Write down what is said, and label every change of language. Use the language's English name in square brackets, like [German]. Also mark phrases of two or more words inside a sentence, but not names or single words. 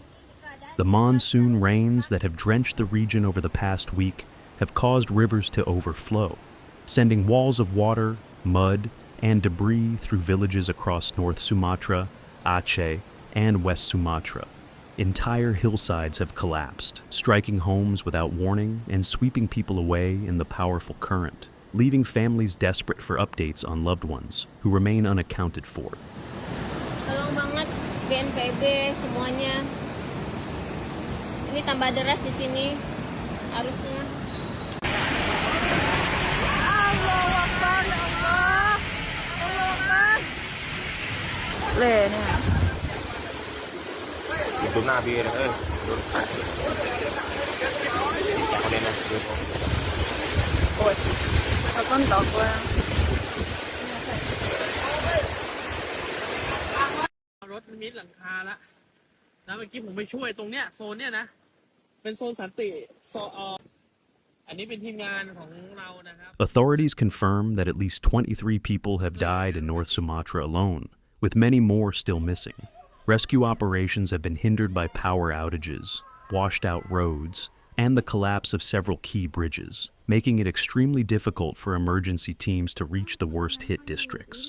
[English] The monsoon rains that have drenched the region over the past week have caused rivers to overflow, sending walls of water, mud, and debris through villages across North Sumatra, Aceh, and West Sumatra. Entire hillsides have collapsed, striking homes without warning and sweeping people away in the powerful current, leaving families desperate for updates on loved ones who remain unaccounted for. [Indonesian] Tolong banget BNPB semuanya. Ini tambah deras di sini arusnya. [Arabic] الله أكبر، يا الله. الله أكبر. Nih. [Indonesian] Itu nabi ya, [Vietnamese] Ôi, sao con tọt qua. [Thai] รถมิดหลังคาแล้วเมื่อกี้ผมไปช่วยตรงเนี้ยโซนเนี้ยนะเป็นโซนสันติอันนี้เป็นทีมงานของเรานะครับ [English] Authorities confirm that at least 23 people have died in North Sumatra alone, with many more still missing. Rescue operations have been hindered by power outages, washed-out roads, and the collapse of several key bridges, making it extremely difficult for emergency teams to reach the worst-hit districts.